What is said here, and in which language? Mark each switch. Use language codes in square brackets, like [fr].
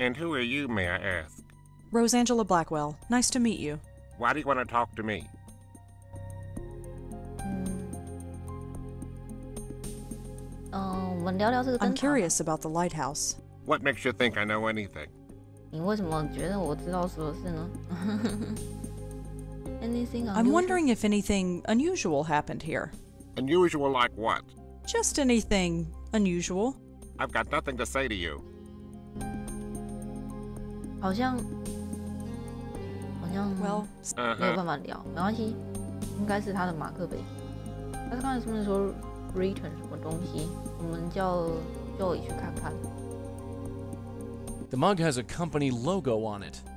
[en] And who are you, may I ask? Rosangela Blackwell. Nice to meet you. Why do you want to talk to me? [zh] 我们聊聊这个 [en] I'm [zh] 灯塔。 [en] curious about the lighthouse. What makes you think I know anything? [zh] 你为什么觉得我知道所有事呢？ [en] Anything unusual? I'm wondering if anything unusual happened here. Unusual like what? Just anything unusual. I've got nothing to say to you. [zh] 好像 [en] Well, [zh] 没有办法聊，没关系，应该是他的马克杯。他刚才是不是说 return 什么东西？我们叫 Joey 去看看。 [en] The mug has a company logo on it.